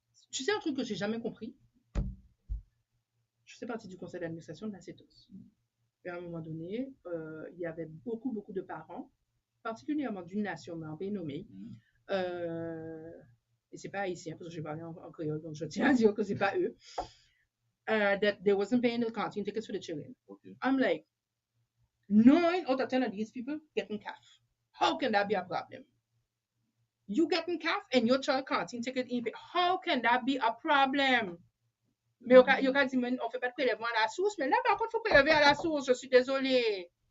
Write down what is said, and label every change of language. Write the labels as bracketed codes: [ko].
[fr] Tu sais un truc que j'ai jamais compris? Je fais partie du conseil d'administration de la CETOS. Et à un moment donné, il y avait beaucoup de parents, particulièrement d'une nation bien nommée. Et c'est pas haïtien parce que je parle en créole, donc je tiens à dire que c'est pas eux. [en] That they wasn't paying the canteen tickets for the children. Okay. I'm like, 9 out of 10 of these people getting CAF. How can that be a problem? You getting CAF and your child canteen ticket in pay. How can that be a problem? [fr] Mais il a dit, on fait pas de prélèvement à la source, mais là, par contre, il faut prélever à la source. Je suis désolée.